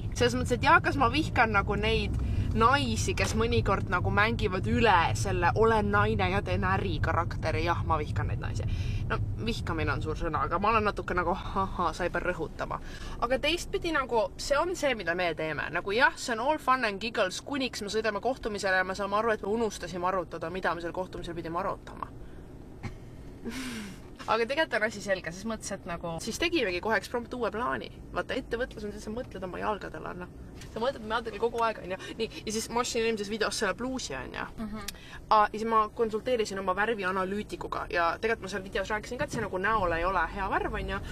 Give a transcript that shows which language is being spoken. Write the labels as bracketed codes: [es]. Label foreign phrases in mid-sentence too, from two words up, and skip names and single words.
[et] Selles mõttes, et jah, kas ma vihkan nagu neid naisi, kes mõnikord nagu mängivad üle selle olen naine ja teen äri karakteri, jah, ma vihkan neid naisi. No, vihkamine on suur sõna, aga ma olen natuke nagu, sa ei pea rõhutama. Aga teistpidi nagu, see on see, mida me teeme. Nagu jah, see on [en] all fun and giggles, [et] kuniks me sõidame kohtumisele ja me saame aru, et me unustasime arutada, mida me seal kohtumisel pidime arutama. Aga tegelikult on asi selge, siis mõttes, et nagu siis tegimegi kohe eksprompt uue plaani. Vaata, ettevõtlus on see, sa mõtled oma jalgadele, Anna. Sa mõtled oma jalgadele kogu aeg, on ju. Nii, ja siis ma ostsin eelmises videos selle bluusi, on ju. Ja siis ma konsulteerisin oma värvianalüütikuga ja tegelikult ma seal videos rääkisin ka, et see nagu näol ei ole hea värv, on ju.